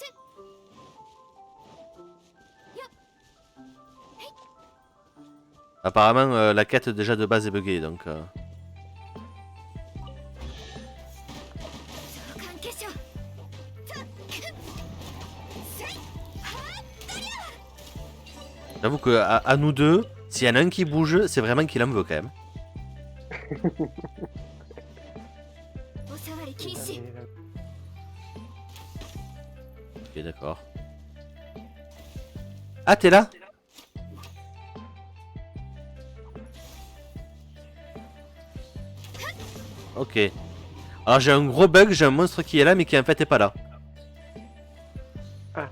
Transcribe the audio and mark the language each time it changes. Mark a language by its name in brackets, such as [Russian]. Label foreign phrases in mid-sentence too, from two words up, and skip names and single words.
[French] Apparemment, la quête déjà de base est buggée, donc... [Japanese] 関係者。 [French] J'avoue que à nous deux, s'il y en a un qui bouge, c'est vraiment qu'il en veut quand même. [Japanese] おさわり禁止。 [French] Ok, d'accord. Ah, t'es là? Ok. Alors j'ai un gros bug, j'ai un monstre qui est là mais qui en fait est pas là.